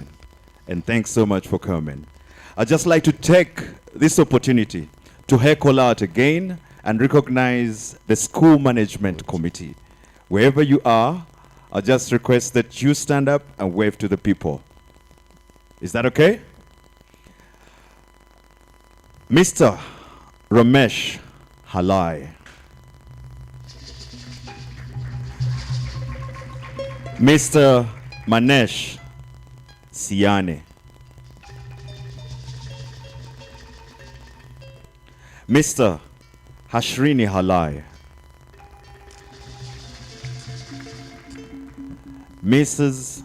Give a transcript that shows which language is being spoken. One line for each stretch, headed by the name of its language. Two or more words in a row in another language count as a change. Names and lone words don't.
English: And thanks so much for coming. I'd just like to take this opportunity to heckle out again and recognize the School Management Committee. Wherever you are, I'll just request that you stand up and wave to the people. Is that okay? Mr. Ramesh Halai. Mr. Manesh Siane. Mr. Hashrini Halai. Mrs.